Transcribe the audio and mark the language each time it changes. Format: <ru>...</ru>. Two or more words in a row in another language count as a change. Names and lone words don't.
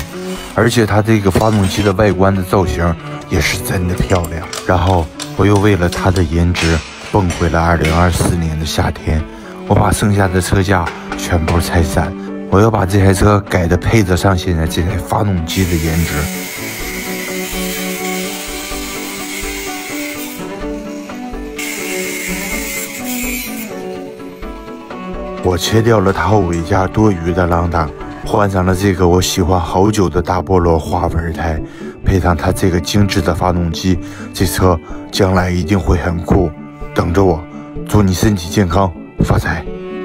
<zh>而且它這個發動機的外觀的造型也是真的漂亮。然後我又為了它的顏值蹦回了2024年的夏天，我把剩下的車架全部拆散，我要把這台車改得配得上現在這台發動機的顏值。我切掉了它後尾架多餘的浪檔，換上了這個我喜歡好久的大菠蘿花紋胎，配上它這個精緻的發動機，這車將來一定會很酷。等着我，祝你身體健康，發財。</zh>